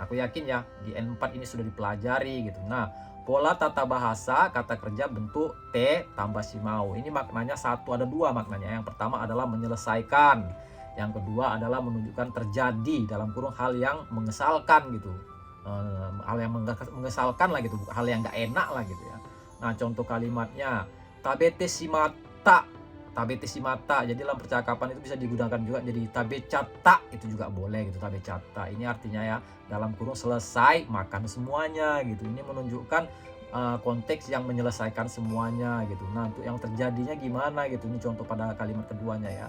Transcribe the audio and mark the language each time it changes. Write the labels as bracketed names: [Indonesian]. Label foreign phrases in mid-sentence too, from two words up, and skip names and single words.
[Indonesian] Aku yakin ya di N4 ini sudah dipelajari gitu. Nah, pola tata bahasa kata kerja bentuk T tambah shimau. Ini maknanya satu, ada 2 maknanya. Yang pertama adalah menyelesaikan. Yang kedua adalah menunjukkan terjadi dalam kurung hal yang mengesalkan gitu. Hal yang mengesalkan lah gitu, hal yang gak enak lah gitu ya. Nah, contoh kalimatnya [Japanese] 食べてしまった. 食べてしまった. [Indonesian] Jadi dalam percakapan itu bisa digunakan juga jadi tabecata, itu juga boleh gitu, tabecata. Ini artinya ya dalam kurung selesai makan semuanya gitu. Ini menunjukkan konteks yang menyelesaikan semuanya gitu. Nah, untuk yang terjadinya gimana gitu. Ini contoh pada kalimat keduanya ya.